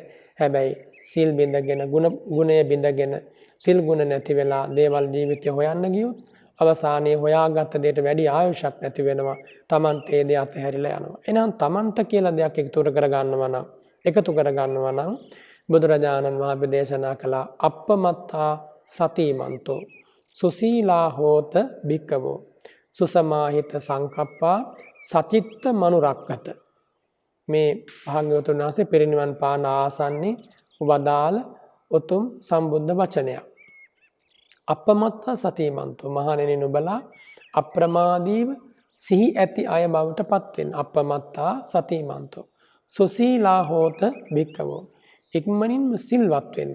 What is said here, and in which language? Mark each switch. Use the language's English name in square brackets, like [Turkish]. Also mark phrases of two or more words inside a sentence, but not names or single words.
[Sinhala] හැබැයි සීල් බිඳගෙන ගුණය බිඳගෙන සිල් ගුණ නැති වෙලා දේවල් ජීවිතය හොයන්න ගියොත් අවසානයේ හොයාගත්ත දෙයට වැඩි ආයුෂක් නැති වෙනවා. Tamante ඒ දේ අතහැරිලා යනවා. එහෙනම් Tamanta කියලා දෙයක් එකතු කරගන්නවා නම් බුදුරජාණන් වහන්සේ දේශනා කළ [Pali] අප්පමත්තා සතිමන්තෝ සුසීලා හෝත භික්කවෝ සුසමාහිත සංකප්පා සචිත්ත මනුරක්කත. [Sinhala] මේ භාග්‍යවතුන් වහන්සේ පිරිනිවන් පාන ආසන්නයේ වදාළ උතුම් සම්බුද්ධ වචනයක්. [Pali] අප්පමත්තා සතිමන්තෝ [Sinhala] මහණෙනි නුඹලා අප්‍රමාදීව සිහි ඇති අය බවට පත් වෙන්න. [Pali] අප්පමත්තා සතිමන්තෝ සුසීලා හෝත භික්කවෝ [Sinhala] ඉක්මනින්ම සිල්වත් වෙන්න.